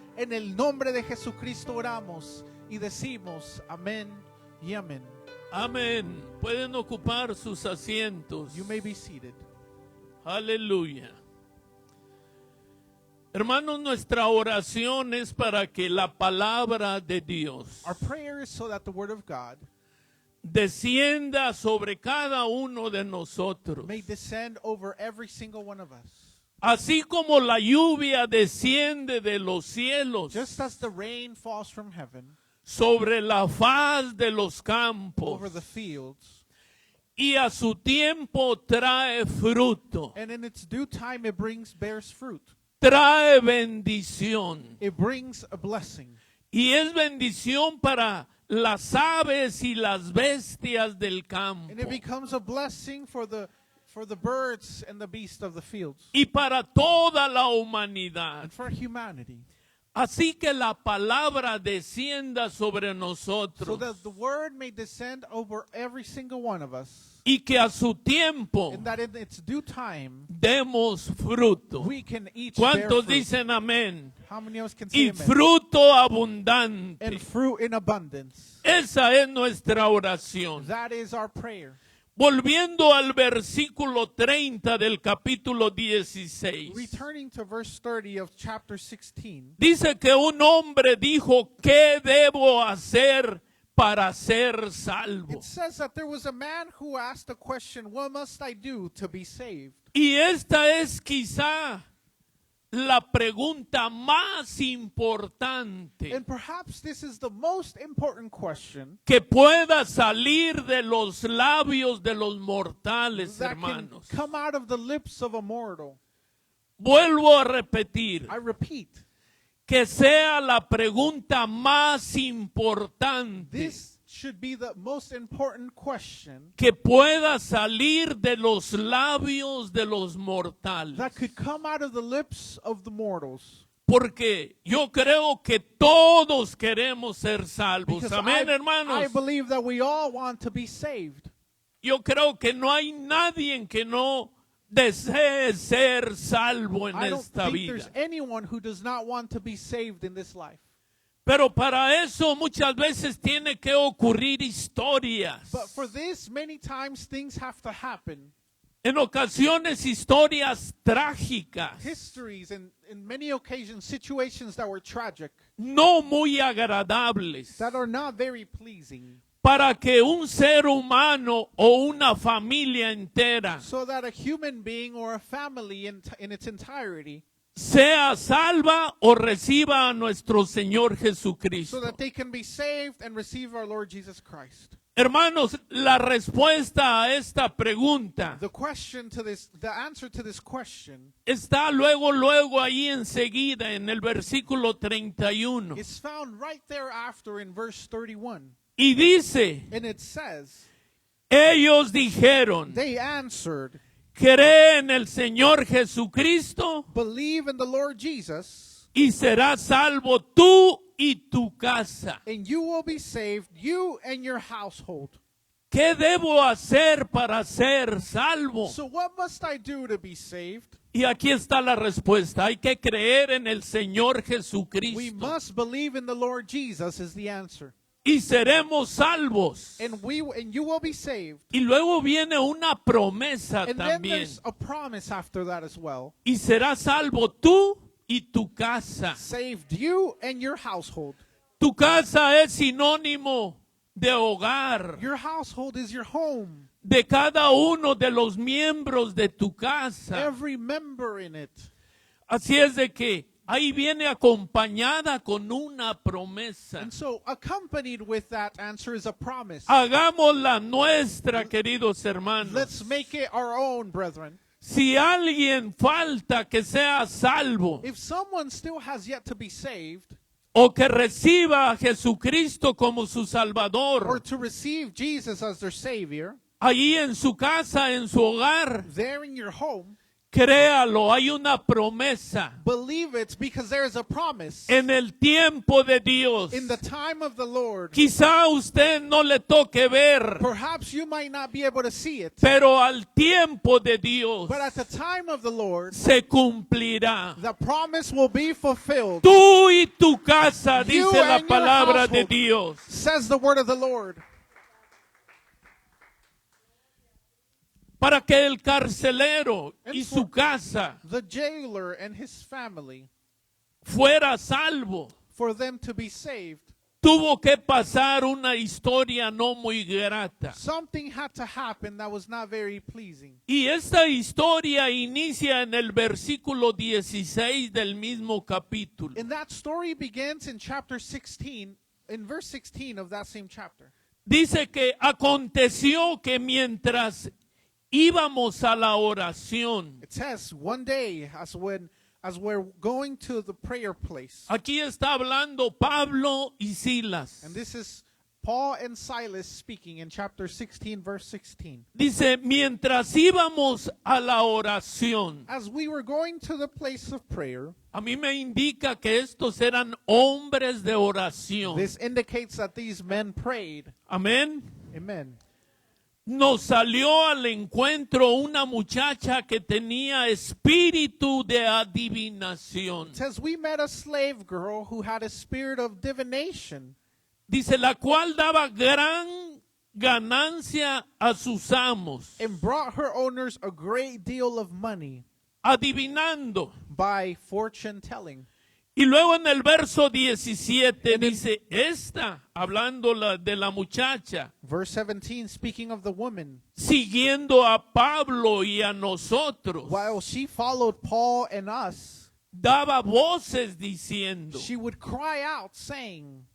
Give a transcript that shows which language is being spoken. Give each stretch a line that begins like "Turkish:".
Spanish: En el nombre de Jesucristo oramos y decimos amén y amén. Amén. Pueden ocupar sus asientos.
English: You may be seated.
Spanish: Aleluya. Hermanos, nuestra oración es para que la palabra de Dios
English: Our prayer is so that the word of God
Spanish: descienda sobre cada uno de nosotros.
English: may descend over every single one of us.
Spanish: Así como la lluvia desciende de los cielos
English: Just as the rain falls from heaven
Spanish: sobre la faz de los campos
English: over the fields,
Spanish: y a su tiempo trae fruto,
English: and in its due time it bears fruit.
Spanish: trae bendición.
English: It brings a blessing.
Spanish: Y es bendición para las aves y las bestias del campo.
English: And it becomes a blessing for the birds and the beasts of the fields.
Spanish: Y para toda la humanidad.
English: And for humanity.
Spanish: Así que la palabra descienda sobre
English: so
Spanish: nosotros
English: that the word may descend over every single one of us,
Spanish: y que a su tiempo
English: and that in its due time
Spanish: demos fruto.
English: we can each bear
Spanish: ¿Cuántos
English: fruit.
Spanish: dicen amén?
English: How many of us can say
Spanish: Y
English: amen?
Spanish: fruto abundante.
English: And fruit in abundance.
Spanish: Esa es nuestra oración.
English: That is our prayer.
Spanish: Volviendo al versículo 30 del capítulo 16.
English: Returning to verse 30 of chapter 16,
Spanish: Dice que un hombre dijo, ¿qué debo hacer para ser salvo?
English: it says that there was a man who asked the question, what must I do to be saved?
Spanish: Y esta es quizá la pregunta más importante
English: And perhaps this is the most important question
Spanish: que pueda salir de los labios de los mortales,
English: that can
Spanish: hermanos.
English: come out of the lips of a mortal.
Spanish: Vuelvo a repetir,
English: I repeat,
Spanish: que sea la pregunta más importante
English: this should be the most important question
Spanish: que pueda salir de los labios de los mortales.
English: that could come out of the lips of the mortals.
Spanish: Porque yo creo que todos queremos ser salvos.
English: Because
Spanish: Amén,
English: I
Spanish: hermanos.
English: believe that we all want to be saved.
Spanish: Yo creo que no hay nadie que no desee ser salvo en
English: I don't
Spanish: esta
English: think
Spanish: vida.
English: there's anyone who does not want to be saved in this life.
Spanish: Pero para eso muchas veces tiene que ocurrir historias.
English: But for this, many times things have to happen.
Spanish: En ocasiones historias trágicas,
English: Histories and in many occasions situations that were tragic,
Spanish: no muy agradables,
English: that are not very pleasing,
Spanish: para que un ser humano o una familia entera
English: so that a human being or a family in its entirety,
Spanish: sea salva o reciba a nuestro Señor
English: so
Spanish: Jesucristo.
English: that they can be saved and receive our Lord Jesus Christ.
Spanish: Hermanos, la respuesta a esta pregunta
English: The answer to this question
Spanish: está luego ahí enseguida en el versículo 31.
English: is found right thereafter in verse 31.
Spanish: Y dice,
English: And it says,
Spanish: ellos dijeron,
English: they answered,
Spanish: cree en el Señor Jesucristo
English: believe in the Lord Jesus,
Spanish: y serás salvo tú y tu casa.
English: and you will be saved, you and your household.
Spanish: ¿Qué debo hacer para ser salvo?
English: So what must I do to be saved?
Spanish: Y aquí está la respuesta. Hay que creer en el Señor
English: We
Spanish: Jesucristo
English: must believe in the Lord Jesus is the answer.
Spanish: y seremos salvos.
English: And you will be saved.
Spanish: Y luego viene una promesa
English: And then
Spanish: también.
English: there's a promise after that as well.
Spanish: Y serás salvo tú y tu casa.
English: Saved you and your household.
Spanish: Tu casa es sinónimo de hogar,
English: Your household is your home.
Spanish: de cada uno de los miembros de tu casa.
English: Every member in it.
Spanish: Así es de que ahí viene acompañada con una promesa.
English: And so accompanied with that answer is a promise.
Spanish: Hagámosla nuestra, queridos hermanos.
English: Let's make it our own, brethren.
Spanish: Si alguien falta que sea salvo
English: If someone still has yet to be saved,
Spanish: o que reciba a Jesucristo como su
English: or
Spanish: Salvador,
English: to receive Jesus as their Savior,
Spanish: allí en su casa, en su hogar,
English: there in your home,
Spanish: créalo, hay una promesa.
English: believe it because there is a promise.
Spanish: En el tiempo de Dios,
English: In the time of the Lord,
Spanish: quizá a usted no le toque ver,
English: perhaps you might not be able to see it,
Spanish: pero al tiempo de Dios
English: but at the time of the Lord,
Spanish: se cumplirá.
English: the promise will be fulfilled,
Spanish: Tú y tu casa,
English: You
Spanish: dice la
English: and your
Spanish: palabra de
English: household.
Spanish: Dios.
English: says the word of the Lord.
Spanish: Para que el carcelero y
English: And
Spanish: su casa
English: The jailer and his family,
Spanish: fuera salvo,
English: for them to be saved,
Spanish: tuvo que pasar una historia no muy grata.
English: something had to happen that was not very pleasing.
Spanish: Y esta historia inicia en el versículo 16 del mismo capítulo.
English: And that story begins in chapter 16, in verse 16 of that same chapter.
Spanish: Dice que aconteció que mientras íbamos a la oración,
English: It says, one day, as we're going to the prayer place,
Spanish: aquí está hablando Pablo y Silas.
English: and this is Paul and Silas speaking in chapter 16, verse 16.
Spanish: Dice, mientras íbamos a la oración.
English: As we were going to the place of prayer,
Spanish: A mí me indica que estos eran hombres de oración.
English: this indicates that these men prayed.
Spanish: Amén.
English: Amen.
Spanish: Nos salió al encuentro una muchacha que tenía espíritu de adivinación.
English: It says we met a slave girl who had a spirit of divination,
Spanish: Dice, la cual daba gran ganancia a sus amos,
English: and brought her owners a great deal of money
Spanish: adivinando.
English: by fortune telling.
Spanish: Y luego en el verso 17 dice, esta, hablando de la muchacha,
English: Verse 17, speaking of the woman,
Spanish: siguiendo a Pablo y a nosotros,
English: while she followed Paul and us,
Spanish: daba voces diciendo,
English: she would cry out saying,